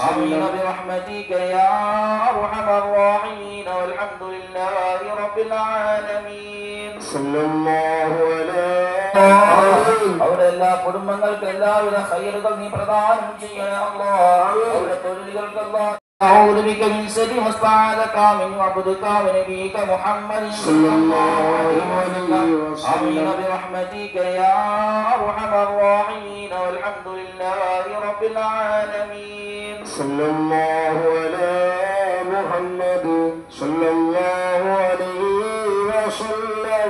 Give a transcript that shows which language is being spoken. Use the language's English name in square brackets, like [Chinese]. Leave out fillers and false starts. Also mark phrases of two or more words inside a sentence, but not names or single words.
[Arabic] آمين برحمتك يا أرحم الراحمين والحمد لله رب العالمين صلى الله عليه. [Malayalam] അവരുടെ എല്ലാ കുടുംബങ്ങൾക്ക് എല്ലാവിധ ഖൈറുകൾ നീ പ്രദാനം ചെയ്യണേ അല്ലാഹ്. അവരുടെ തൊഴിലുകൾക്ക് അല്ലാഹ്. [Arabic] أعوذ بك من شر ما استعاذك من عبدك ونبيك محمد صلى الله عليه وسلم. آمين برحمتك يا أرحم الراحمين والحمد لله رب العالمين صلى الله على محمد صلى الله عليه وسلم.